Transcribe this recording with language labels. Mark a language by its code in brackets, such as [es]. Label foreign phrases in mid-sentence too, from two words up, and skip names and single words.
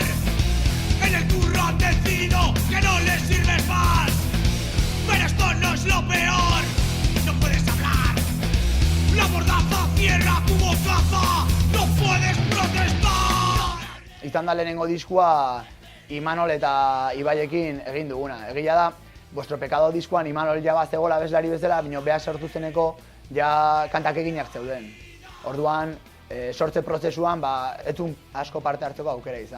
[es] En el curro han decidido que no les sirves más. Pero esto no es lo peor, no puedes hablar. La mordaza cierra tu bocaza, no puedes protestar. [eu] Izan da lehenengo diskua Imanol eta Ibaiekin egin duguna. Egia da, Vuestro Pecado diskoan Imanol ja bazegoela abeslari bezala, baina beha sortu zeneko ja kantak eginak zeuden. Orduan, sortze prozesuan etzun asko parte hartzeko aukera izan.